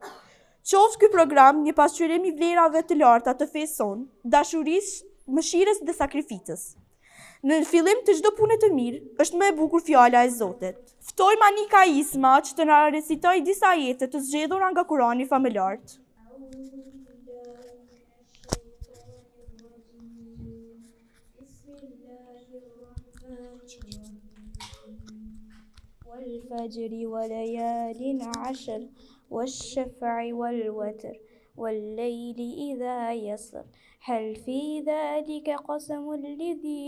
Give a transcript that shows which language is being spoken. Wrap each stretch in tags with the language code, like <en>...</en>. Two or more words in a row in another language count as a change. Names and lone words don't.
<sq>Qoftë ky program një pasqyrim i vlerave të larta të fesë sonë, dashurisë, mëshirës dhe sakrificës. Në fillim të çdo pune të mirë, është më e bukur fjala e Zotit. Ftojmë Anika Isma që të na recitojë disa ajete të zgjedhura nga Kurani familjar.</sq> <ar>والفجر وليال عشر والشفع والوتر والليل إذا يسر هل في ذلك قسم لذي</ar>